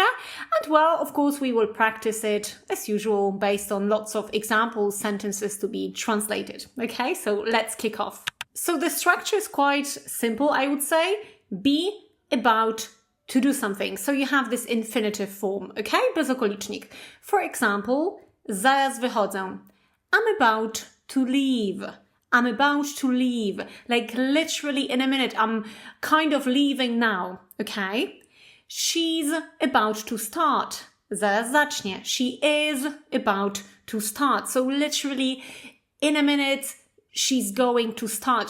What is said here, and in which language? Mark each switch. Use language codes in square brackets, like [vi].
[en] And well, of course, we will practice it as usual based on lots of example sentences to be translated. Okay, so let's kick off. So the structure is quite simple, I would say. Be about to do something. So you have this infinitive form, okay? [pl] Bezokolicznik. [en] For example, [pl] zaraz wychodzę. [en] I'm about to leave. I'm about to leave. Like literally in a minute. I'm kind of leaving now, okay? She's about to start. [pl] Zaraz zacznie. [en] She is about to start. So literally in a minute, she's going to start.